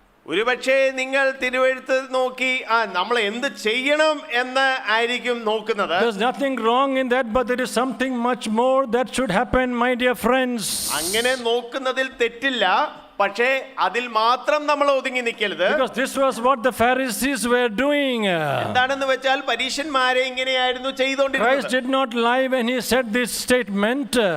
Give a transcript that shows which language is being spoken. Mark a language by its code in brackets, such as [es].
[ml] ഒരുപക്ഷെ നിങ്ങൾ തിരുവെഴുത്ത് നോക്കി നമ്മൾ എന്ത് ചെയ്യണം എന്ന് ആയിരിക്കും നോക്കുന്നത്. [en] There's nothing wrong in that, but there is something much more that should happen, my dear friends. [ml] അങ്ങനെ നോക്കുന്നതിൽ തെറ്റില്ല, പക്ഷേ അതിൽ മാത്രം നമ്മൾ ഒതുങ്ങി നിൽക്കരുത്. [en] Because this was what the Pharisees were doing. [ml] എന്താണെന്ന് വെച്ചാൽ പരീശന്മാരെ ഇങ്ങനെയായിരുന്നു ചെയ്തുകൊണ്ടിരുന്നത്. [en] Christ did not lie when he said this statement.